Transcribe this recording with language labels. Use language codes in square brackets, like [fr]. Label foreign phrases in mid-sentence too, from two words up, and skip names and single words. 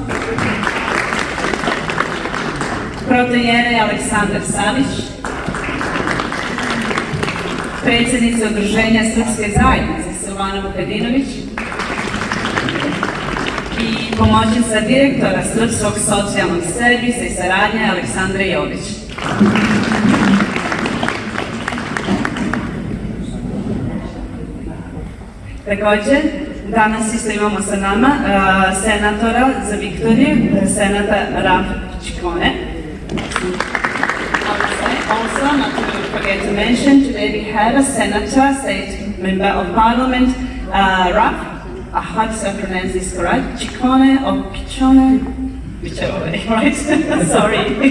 [sr] protojere Aleksandar Savić, predsjednica Udruženja Srpske zajednice Silvana Vukadinović i pomoćnica direktora Srpskog socijalnog servisa i saradnje Aleksandra Jović. Također, danas isto imamo sa nama senatora za Viktoriju, senata Rafčkone. [en] Also, not to forget to mention, today we have a senator, state member of parliament, Raf, I hope I pronounce this correct, Chicone or Pichone, whichever way, right? Sorry.